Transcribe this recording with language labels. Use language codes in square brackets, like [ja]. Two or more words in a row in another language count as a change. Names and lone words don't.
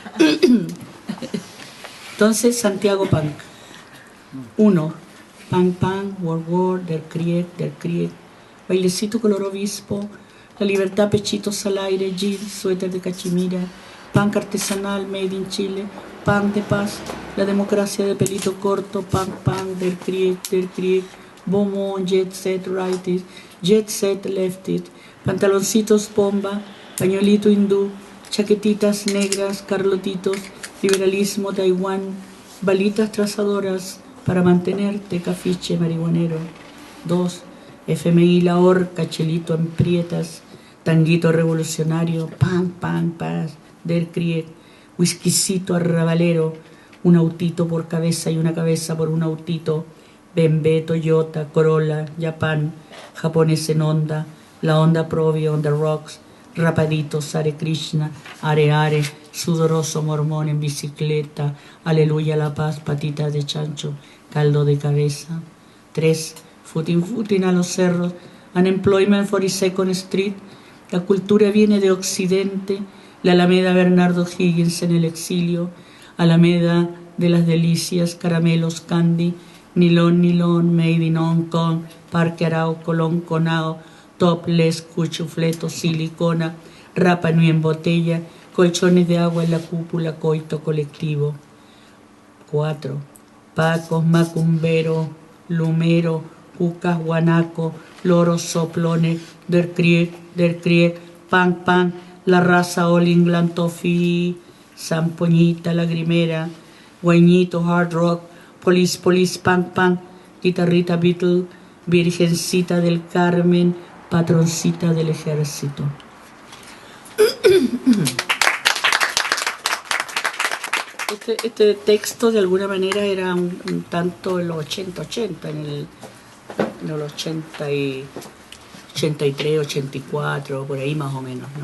[es] Entonces, Santiago Punk. 1. [en] Punk Punk, War, [de] Der Krieg, [es] bailecito color obispo, la libertad, pechitos al aire, jeans, suéter de cachemira, punk artesanal, [en] made in Chile, [es] punk de paz, la democracia de pelito corto, punk, [de] Der Krieg, [es] Beaumont, [en] jet set, righties, jet set, lefties, [es] pantaloncitos bomba, pañuelito hindú, chaquetitas negras, carlotitos, liberalismo, Taiwán, balitas trazadoras, para mantenerte, cafiche marihuanero. 2. FMI la horca, chelito en prietas, tanguito revolucionario, paz, [de] Der Krieg, [es] whiskycito arrabalero, un autito por cabeza y una cabeza por un autito, BMW, Toyota, Corolla, Japan, japonés en onda, la onda Provio [en] on the rocks, [es] rapaditos, Hare Krishna, Are, sudoroso mormón en bicicleta, aleluya la paz, patitas de chancho, caldo de cabeza. 3. Footing a los cerros, [en] unemployment 42nd Street, [es] la cultura viene de Occidente, la Alameda Bernardo Higgins en el exilio, Alameda de las delicias, caramelos, [en] candy, nilón, made in Hong Kong, [es] Parque Arao, Colón, Conao, topless, cuchufleto, silicona, Rapa Nui en botella, colchones de agua en la cúpula, coito colectivo. 4. Pacos, macumbero, lumero, cucas, guanaco, loros, soplones, [de] Der Krieg, [es] punk, la raza All England Toffee, zampoñita, lagrimera, guañito, [en] hard rock, police, punk, [es] guitarrita Beatle, virgencita del Carmen, patroncita del ejército. Este texto de alguna manera era un tanto en los 80, en los 83, 84, por ahí más o menos, ¿no?